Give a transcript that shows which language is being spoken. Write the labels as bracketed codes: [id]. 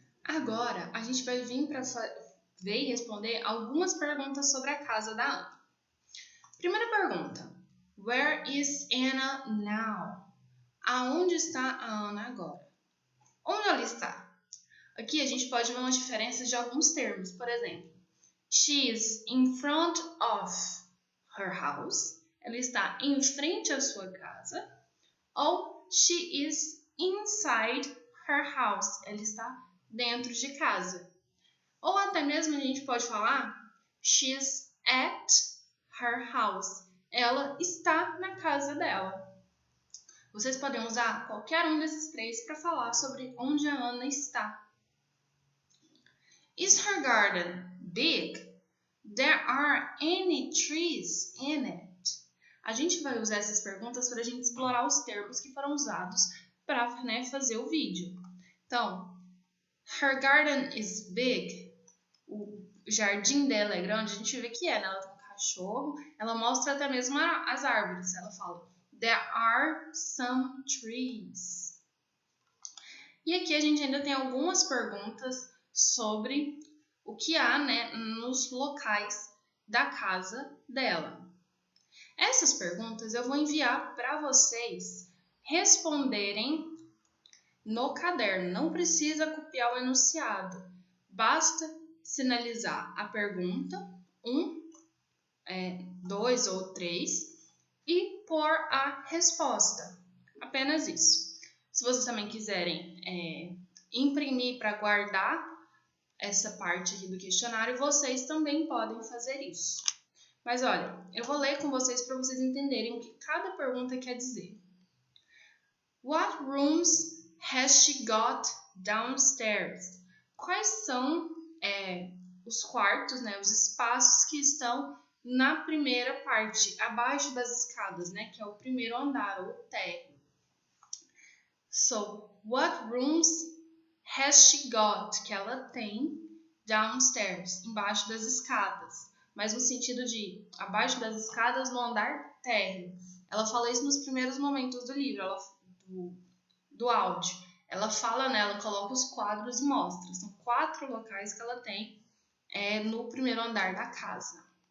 [pt] Agora, a gente vai vir para ver e responder algumas perguntas sobre a casa da Ana. Primeira pergunta. [en] Where is Anna now? [pt] Aonde está a Ana agora? Onde ela está? Aqui a gente pode ver umas diferenças de alguns termos. Por exemplo, [en] she is in front of her house. [pt] Ela está em frente à sua casa. [en] Ou she is inside her house. [pt] Ela está dentro de casa. Ou até mesmo a gente pode falar [en] she's at her house. [pt] Ela está na casa dela. Vocês podem usar qualquer um desses três para falar sobre onde a Ana está. [en] Is her garden big? There are any trees in it? [pt] A gente vai usar essas perguntas para a gente explorar os termos que foram usados para fazer o vídeo. [en] Então, her garden is big. [pt] O jardim dela é grande. A gente vê que é, né? Ela tem um cachorro. Ela mostra até mesmo as árvores. Ela fala, [en] there are some trees. [pt] E aqui a gente ainda tem algumas perguntas sobre o que há, né, nos locais da casa dela. Essas perguntas eu vou enviar para vocês responderem no caderno. Não precisa copiar o enunciado. Basta sinalizar a pergunta, 1, 2 ou 3, e pôr a resposta. Apenas isso. Se vocês também quiserem imprimir para guardar essa parte aqui do questionário, vocês também podem fazer isso. Mas olha, eu vou ler com vocês para vocês entenderem o que cada pergunta quer dizer. [en] What rooms has she got downstairs? [pt] Quais são os quartos, né, os espaços que estão na primeira parte, abaixo das escadas, né, que é o primeiro andar, ou térreo. [en] So, what rooms has she got? [pt] Que ela tem downstairs, embaixo das escadas. Mas no sentido de abaixo das escadas no andar térreo. Ela fala isso nos primeiros momentos do livro, do áudio. Ela fala, né, ela coloca os quadros e mostra. São 4 locais que ela tem no primeiro andar da casa.